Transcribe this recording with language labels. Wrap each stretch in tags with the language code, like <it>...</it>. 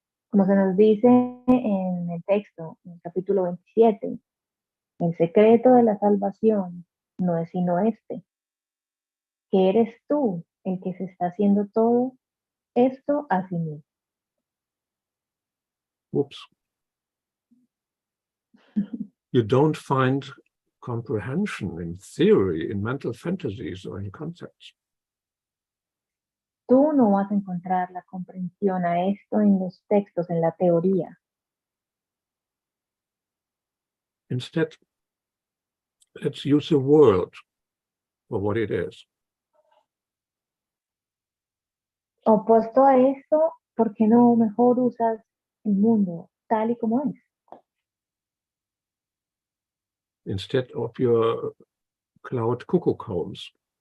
<es>Como se nos dice en el texto, en el capítulo 27, el secreto de la salvación no es sino este, que eres tú el que se está haciendo todo esto a sí mismo.</es> <en>Whoops. You don't find comprehension in theory, in mental fantasies, or in concepts.</en> <es>Tú no vas a encontrar la comprensión a esto en los textos, en la teoría.</es> <en>Instead, let's use the world for what it is.</en> <es>Opuesto a esto, ¿por qué no mejor usas el mundo tal y como es?</es> <en>Instead of your cloud cuckoo homes.</en>